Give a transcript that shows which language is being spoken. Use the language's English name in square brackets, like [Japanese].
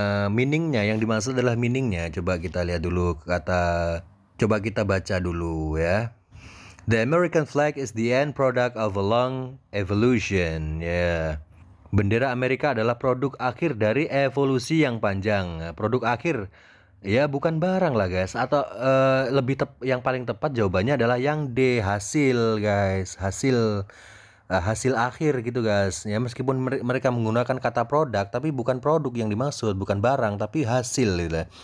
[Indonesian] Meaningnya, yang dimaksud adalah meaningnya. Coba kita lihat dulu coba kita baca dulu ya. [English] The American flag is the end product of a long evolution. Ya. Yeah. [Indonesian] Bendera Amerika adalah produk akhir dari evolusi yang panjang. Produk akhir ya bukan barang lah guys. Atau yang paling tepat jawabannya adalah yang D, hasil guys. Hasil akhir gitu guys. Ya meskipun mereka menggunakan kata produk, tapi bukan produk yang dimaksud, bukan barang, tapi hasil gitu.